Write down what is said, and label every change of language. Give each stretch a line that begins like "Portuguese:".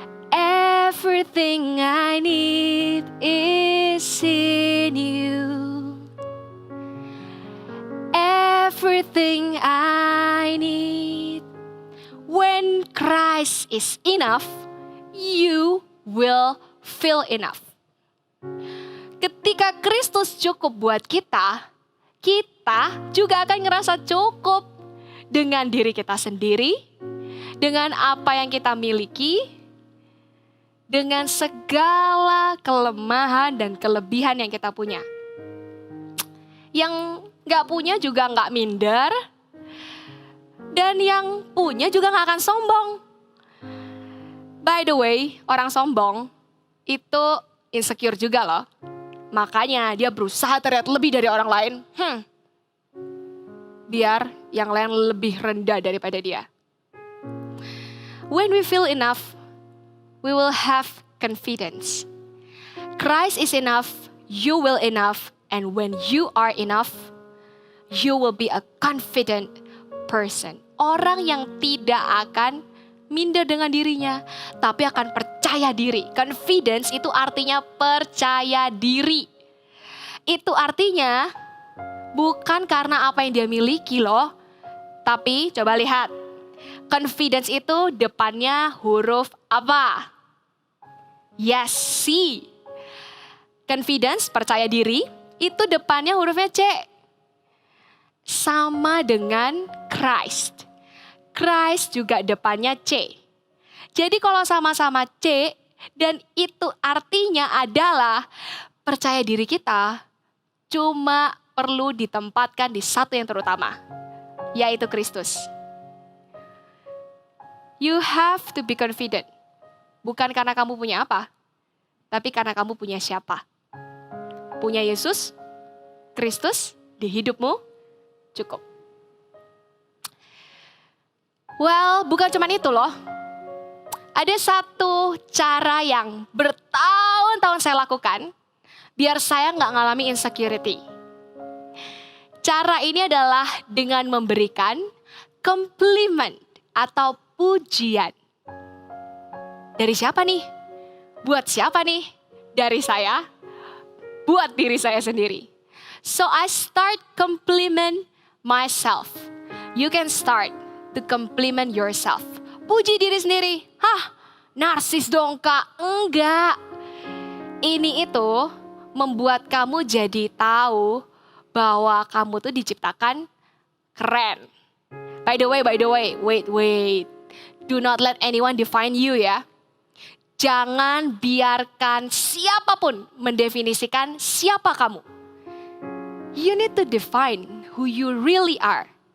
English: Everything I need is in you. Everything I need. When Christ is enough, you will feel enough.
Indonesian: Ketika Kristus cukup buat kita, kita juga akan ngerasa cukup dengan diri kita sendiri, dengan apa yang kita miliki, dengan segala kelemahan dan kelebihan yang kita punya. Yang gak punya juga gak minder. Dan yang punya juga gak akan sombong.
English: By the way,
Indonesian: orang sombong itu insecure juga loh. Makanya dia berusaha terlihat lebih dari orang lain. Biar yang lain lebih rendah daripada dia.
English: When we feel enough, we will have confidence. Christ is enough, you will enough. And when you are enough, you will be a confident person.
Indonesian: Orang yang tidak akan minder dengan dirinya, tapi akan percaya diri. Confidence itu artinya percaya diri. Itu artinya bukan karena apa yang dia miliki loh. Tapi coba lihat, confidence itu depannya huruf apa?
English: Yes,
Indonesian: C. Confidence, percaya diri. Itu depannya hurufnya C. Sama dengan Christ. Christ juga depannya C. Jadi kalau sama-sama C dan itu artinya adalah percaya diri kita cuma perlu ditempatkan di satu yang terutama, yaitu Kristus.
English: You have to be confident.
Indonesian: Bukan karena kamu punya apa, tapi karena kamu punya siapa. Punya Yesus, Kristus di hidupmu cukup. Well, bukan cuma itu loh. Ada satu cara yang bertahun-tahun saya lakukan biar saya nggak ngalami insecurity. Cara ini adalah dengan memberikan compliment atau pujian. Dari siapa nih? Buat siapa nih? Dari saya. Buat diri saya sendiri.
English: So I start compliment myself. You can start to compliment yourself.
Indonesian: Puji diri sendiri. Hah, narsis dong kak. Enggak. Ini itu membuat kamu jadi tahu bahwa kamu tuh diciptakan keren.
English: By the way, wait. Do not let anyone define you ya.
Indonesian: Jangan biarkan siapapun mendefinisikan siapa kamu.
English: You need to define who you really are.